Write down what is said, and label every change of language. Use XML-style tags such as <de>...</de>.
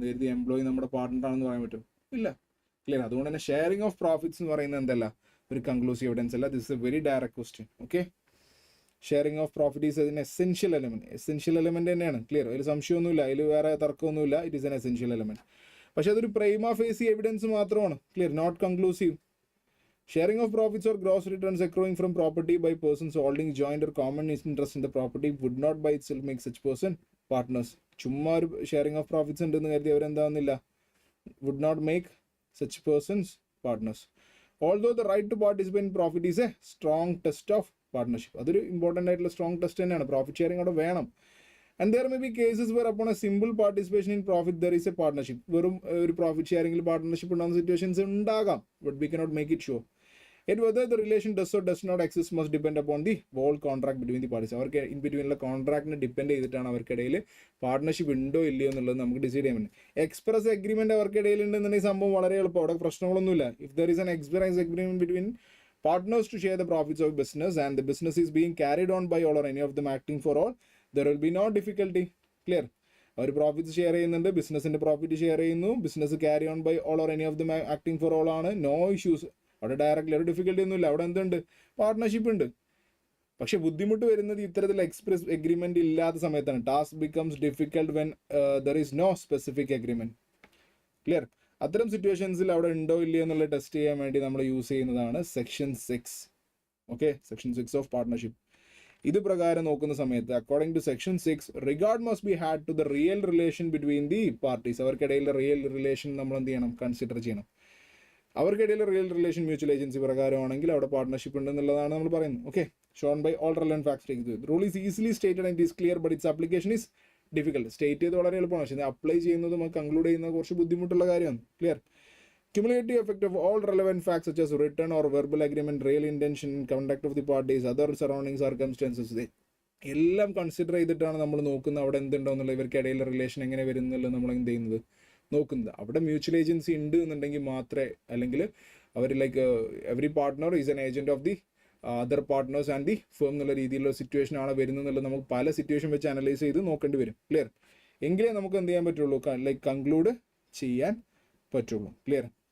<ml>എന്ന് കരുതി എംപ്ലോയി നമ്മുടെ പാർട്ട്ണർ ആണെന്ന് പറയാൻ പറ്റും? ഇല്ല. ക്ലിയർ? അതുകൊണ്ട് തന്നെ ഷെയറിംഗ് ഓഫ് പ്രോഫിറ്റ്സ് എന്ന് പറയുന്നത് എന്തല്ല, ഒരു കൺക്ലൂസീവ് എവിഡൻസ് അല്ല.</ml> <en>This is a very direct question. Okay, sharing of profit is അതിന് essential element തന്നെയാണ്. Clear?</en> <ml>അതിൽ സംശയമൊന്നുമില്ല, അതിൽ വേറെ തർക്കമൊന്നുമില്ല.</ml> <en>It is an essential element.</en> <ml>പക്ഷെ അതൊരു പ്രൈമ ഫേസി എവിഡൻസ് മാത്രമാണ്.</ml> <en>Clear? Not conclusive. Sharing of profits or gross returns accruing from property by persons holding joint or common interest in the property would not by itself make such person partners.</en> <ml>ചുമ്മാ ഒരു sharing of profits ഉണ്ടെന്ന് കരുതി അവരെന്താവുന്നില്ല?</ml> <en>would not make such persons partners. Although the right to participate in profit is a strong test of partnership.</en> <ml>അതൊരു important ആയിട്ടുള്ള strong test തന്നെയാണ്. Profit sharing അവിടെ വേണം.</ml> <en>And there may be cases where upon a simple participation in profit there is a partnership.</en> <ml>വെറും ഒരു profit ഷെയറിംഗിൽ partnership ഉണ്ടാകുന്ന situations ഉണ്ടാകാം.</ml> <en>But we cannot make it sure. Yet whether the relation does or does not exist must depend upon the whole contract between the parties.</en> <ml>അവർക്ക് in ബിറ്റ്വീനുള്ള കോൺട്രാക്റ്റിനെ depend ചെയ്തിട്ടാണ് അവർക്കിടയിൽ partnership ഉണ്ടോ ഇല്ലയോ എന്നുള്ളത് നമുക്ക് ഡിസൈഡ് ചെയ്യാൻ പറ്റും. എക്സ്പ്രസ് അഗ്രിമെന്റ് അവർക്കിടയിൽ ഉണ്ടെന്നുണ്ടെങ്കിൽ സംഭവം വളരെ എളുപ്പം, അവിടെ പ്രശ്നങ്ങളൊന്നുമില്ല.</ml> <en>If there is an express agreement between partners to share the profits of business and the business is being carried on by all or any of them acting for all, there will be no difficulty. Clear?</en> <ml>Our profit share ചെയ്യുന്നുണ്ട്, ബിസിനസിന്റെ profit share ചെയ്യുന്നു, business</ml> <en>carry on by all or any of them acting for all</en> <ml>ആണ്.</ml> <en>No issues.</en> <ml>അവിടെ directly ഒരു difficulty ഒന്നുമില്ല. അവിടെ എന്തുണ്ട്? Partnership ഉണ്ട്. പക്ഷെ ബുദ്ധിമുട്ട് വരുന്നത് ഇത്തരത്തിൽ എക്സ്പ്രസ് എഗ്രിമെന്റ് ഇല്ലാത്ത സമയത്താണ്.</ml> <en>Task becomes difficult when there is no specific agreement. Clear?</en> <ml>അത്തരം സിറ്റുവേഷൻസിൽ അവിടെ ഉണ്ടോ ഇല്ലയോ എന്നുള്ള ടെസ്റ്റ് ചെയ്യാൻ വേണ്ടി നമ്മൾ യൂസ് ചെയ്യുന്നതാണ് section 6. Okay, section 6 of partnership. ഇത് പ്രകാരം നോക്കുന്ന സമയത്ത്</ml> <en>According to section 6 regard must be had to the real relation between the parties.</en> <ml>അവർക്കിടയിലെ real relation നമ്മൾ എന്ത് ചെയ്യണം? കൺസിഡർ ചെയ്യണം. അവർക്കിടയിൽ റിയൽ റിലേഷൻ മ്യൂച്വൽ ഏജൻസി പ്രകാരമാണെങ്കിൽ അവിടെ പാർട്ട്ണർഷിപ്പ് ഉണ്ടെന്നുള്ളതാണ് നമ്മൾ പറയുന്നത്.</ml> <en>Okay, shown by all relevant facts. Rule is easily stated and is clear but its application is difficult.</en> <ml>State ചെയ്ത് വളരെ എളുപ്പമാണ്, പക്ഷേ അപ്ലൈ ചെയ്യുന്നത് നമുക്ക് കൺക്ലൂഡ് ചെയ്യുന്നത് കുറച്ച് ബുദ്ധിമുട്ടുള്ള കാര്യമാണ്.</ml> <en>Clear. Cumulative effect of all relevant facts such as written or verbal agreement, real intention, conduct of the parties, other surrounding circumstances,</en> <ml>എല്ലാം കൺസിഡർ ചെയ്തിട്ടാണ് നമ്മൾ നോക്കുന്നത് അവിടെ എന്തുണ്ടോ എന്നുള്ള ഇവർക്കിടയിലെ റിലേഷൻ എങ്ങനെ വരുന്നുള്ളത് നമ്മൾ എന്ത് ചെയ്യുന്നത് നോക്കുന്നത്. അവിടെ മ്യൂച്വൽ ഏജൻസി ഉണ്ട് എന്നുണ്ടെങ്കിൽ മാത്രമേ, അല്ലെങ്കിൽ അവർ</ml> <en>like every partner is an agent of the other partners and the firm</en> <ml>എന്നുള്ള രീതിയിലുള്ള സിറ്റുവേഷൻ ആണ് വരുന്നത് നമുക്ക് പല സിറ്റുവേഷൻ വെച്ച് അനലൈസ് ചെയ്ത് നോക്കേണ്ടി വരും. ക്ലിയർ. എങ്കിലേ നമുക്ക് എന്ത് ചെയ്യാൻ പറ്റുള്ളൂ, ലൈക്ക് കൺക്ലൂഡ് ചെയ്യാൻ പറ്റുള്ളൂ. ക്ലിയർ.</ml>